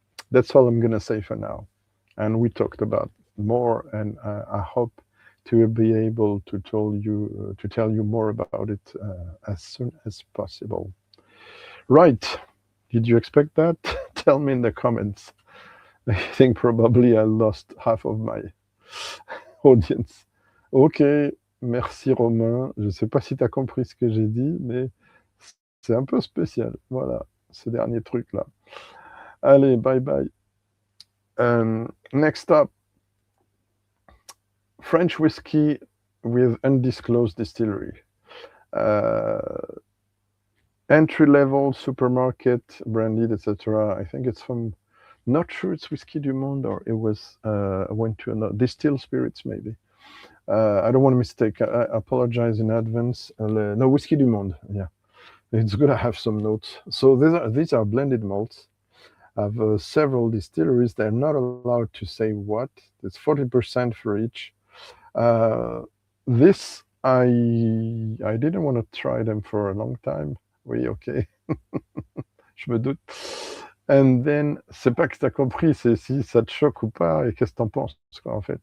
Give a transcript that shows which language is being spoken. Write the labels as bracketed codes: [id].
[en] That's all I'm going to say for now. And we talked about more, and I hope to be able to tell you more about it as soon as possible. Right. Did you expect that? Tell me in the comments. I think probably I lost half of my audience. [fr] Ok, merci Romain. Je ne sais pas si tu as compris ce que j'ai dit, mais c'est un peu spécial. Voilà, ce dernier truc-là. Allez, bye bye. [en] Next up, French whiskey with undisclosed distillery. Entry-level supermarket, branded, etc. I think it's from, not sure it's Whiskey du Monde, or it was, went to another, distilled spirits maybe. I don't want to mistake, I apologize in advance. No, Whiskey du Monde, yeah. It's good to have some notes. So these are blended malts. I have several distilleries. They're not allowed to say what. It's 40% for each. This, I didn't want to try them for a long time. [fr] Oui, ok. Je me doute. [en] And then, [fr] c'est pas que t'as compris, c'est si ça te choque ou pas et qu'est-ce que t'en penses, quoi, en fait.